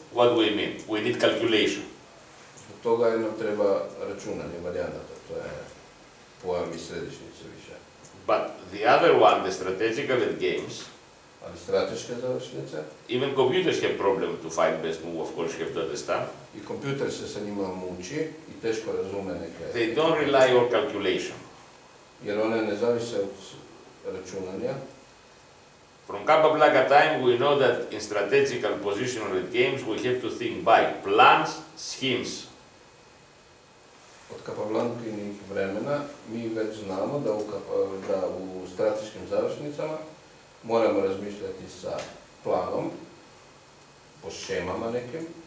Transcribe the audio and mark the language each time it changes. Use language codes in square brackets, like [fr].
[en] What do we mean? We need calculation. [sr] Zbog toga nam treba računanje varijanata, to je pojam i središnice više. [en] But the other one, the strategical games, [sr] Ali strateške završnice [en] even computers have problem to find best move, of course you have to understand. [sr] i kompjuter se sa njima muči i teško razume neke. [en] They don't rely on calculation. [sr] Jer one ne zavise od računanja. [en] From Capablanca time we know that in strategical positional games we have to think by plans, schemes. [sr] Od Capablankinih vremena mi već znamo da u strateškim završnicama moramo razmišljati sa planom, po šemama nekim.